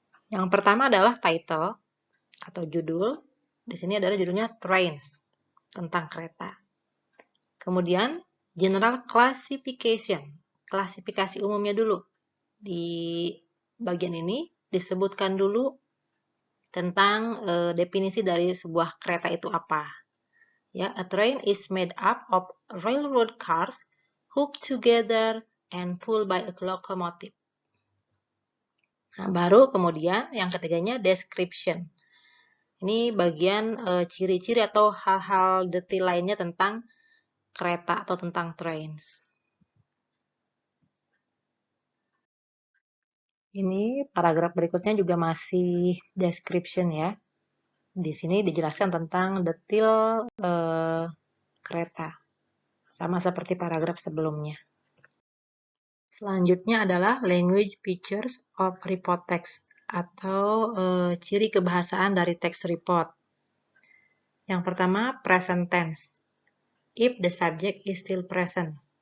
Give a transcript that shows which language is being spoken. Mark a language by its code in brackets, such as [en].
[id] Yang pertama adalah title atau judul. Di sini adalah judulnya Trains, tentang kereta. Kemudian general classification, klasifikasi umumnya dulu. Di bagian ini disebutkan dulu tentang definisi dari sebuah kereta itu apa. [en] Ya, a train is made up of railroad cars hooked together and pulled by a locomotive. [id] Nah, baru kemudian yang ketiganya description. Ini bagian ciri-ciri atau hal-hal detail lainnya tentang kereta atau tentang trains. Ini paragraf berikutnya juga masih description ya. Di sini dijelaskan tentang detail kereta, sama seperti paragraf sebelumnya. Selanjutnya adalah [en] language features of report text [id] atau ciri kebahasaan dari teks report. Yang pertama, present tense. [en] If the subject is still present.